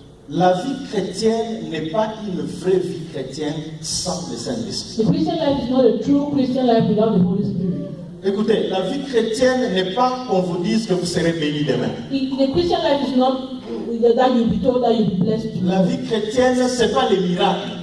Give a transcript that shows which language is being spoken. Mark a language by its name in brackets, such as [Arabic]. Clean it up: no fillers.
[French] La vie chrétienne n'est pas une vraie vie chrétienne sans le Saint-Esprit. [English] The Christian life is not a true Christian life without the Holy Spirit. [French] Écoutez, la vie chrétienne n'est pas qu'on vous dise que vous serez béni demain. [English] The Christian life is not that you'll be told that you'll be blessed. [French] La vie chrétienne, ce n'est pas les miracles.